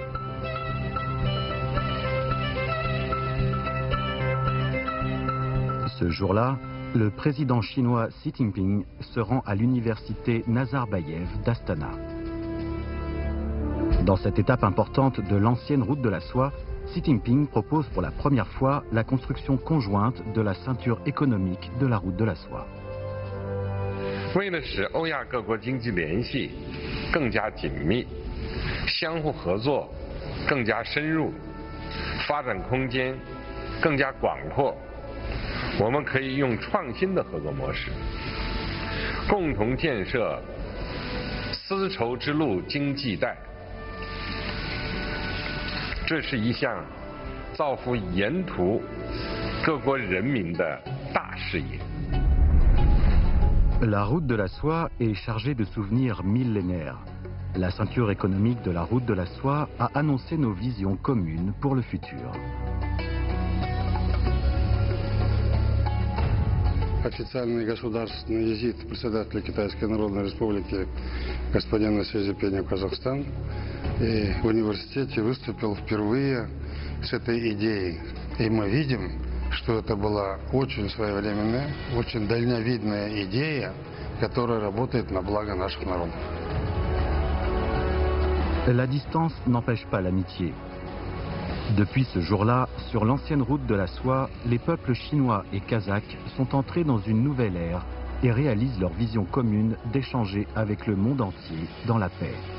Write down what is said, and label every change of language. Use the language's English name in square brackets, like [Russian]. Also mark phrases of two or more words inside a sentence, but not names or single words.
[French] Ce jour-là, le président chinois Xi Jinping se rend à l'université Nazarbayev d'Astana. Dans cette étape importante de l'ancienne route de la soie, Xi Jinping propose pour la première fois la construction conjointe de la ceinture économique de la route de la soie. [Chinese] 为了使欧亚各国经济联系更加紧密，相互合作更加深入，发展空间更加广阔，我们可以用创新的合作模式，共同建设丝绸之路经济带。这是一项造福沿途各国人民的大事业。 [French] La route de la soie est chargée de souvenirs millénaires. La ceinture économique de la route de la soie a annoncé nos visions communes pour le futur. [Russian] Официальный государственный визит председателя Китайской Народной Республики господина Си Цзиньпиня в Казахстан. И в университете выступил впервые с этой идеей. И мы видим, что это была очень своевременная, очень дальновидная идея, которая работает на благо наших народов. [French] La distance n'empêche pas l'amitié. Depuis ce jour-là, sur l'ancienne route de la soie, les peuples chinois et kazakhs sont entrés dans une nouvelle ère et réalisent leur vision commune d'échanger avec le monde entier dans la paix.